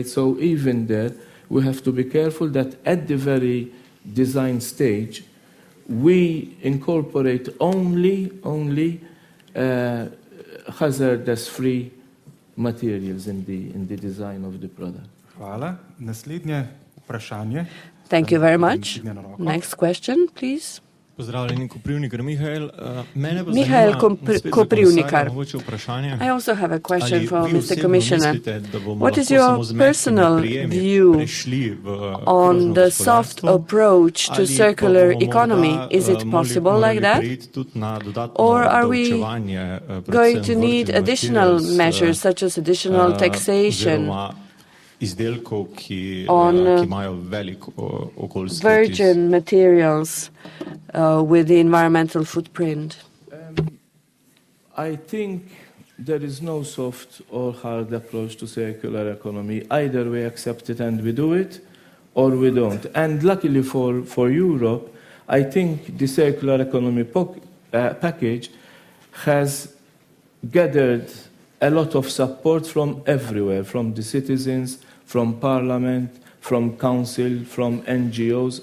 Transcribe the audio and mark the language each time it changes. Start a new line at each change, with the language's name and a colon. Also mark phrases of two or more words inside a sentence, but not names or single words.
English: So even there, we have to be careful that at the very design stage, we incorporate only hazardous-free materials in the design of the product.
Slovenian: Hvala. Naslednje vprašanje.
English: Thank you very much. Next question, please.
Slovenian: Pozdravljeni, Koprivnikar Mihael. Mene pa
English: Mihael
Slovenian: zanima, spet za
English: Koprivnikar.
Slovenian: komisarja mogoče vprašanje.
English: I also have a question
Slovenian: Ali
English: for
Slovenian: vi
English: Mr.
Slovenian: osebno
English: Commissioner.
Slovenian: mislite, da bomo
English: What is
Slovenian: lahko samo
English: your
Slovenian: z mehkimi
English: personal
Slovenian: prijemi
English: view
Slovenian: prešli v
English: on
Slovenian: krožno
English: the soft
Slovenian: gospodarstvo?
English: approach to
Slovenian: Ali pa
English: circular
Slovenian: bomo
English: economy?
Slovenian: morda,
English: Is it possible
Slovenian: morali
English: like that?
Slovenian: preiti tudi na dodatno
English: Or are we
Slovenian: obdavčevanje,
English: going
Slovenian: predvsem
English: to need
Slovenian: virgin
English: additional
Slovenian: materials,
English: measures such as additional taxation
Slovenian: oziroma izdelkov, ki
English: on
Slovenian: imajo velik okoljski odtis?
English: virgin materials with the environmental footprint? I think there is no soft or hard approach to circular economy. Either we accept it and we do it, or we don't. And luckily for Europe, I think the circular economy package has gathered a lot of support from everywhere, from the citizens, from Parliament, from Council, from NGOs.